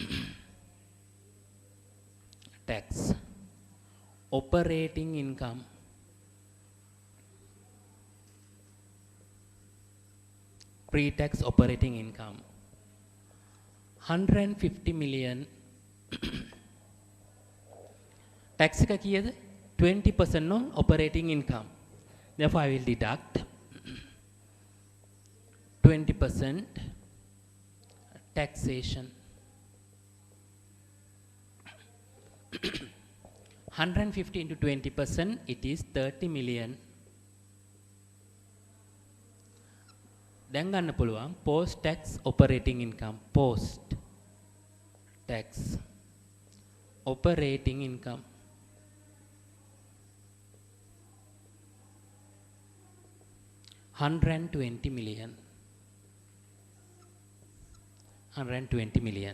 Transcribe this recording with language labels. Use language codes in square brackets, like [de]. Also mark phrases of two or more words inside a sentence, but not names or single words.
[en] Tax. Operating income. Pre-tax operating income. [si] 150 million. Tax එක කීයද? [en] 20% on operating income. Therefore, I will deduct 20% taxation. 150 into 20%, it is 30 million. [si] දැන් ගන්න පුළුවන් [en] post tax operating income. Post tax operating income. 120 million. 120 million.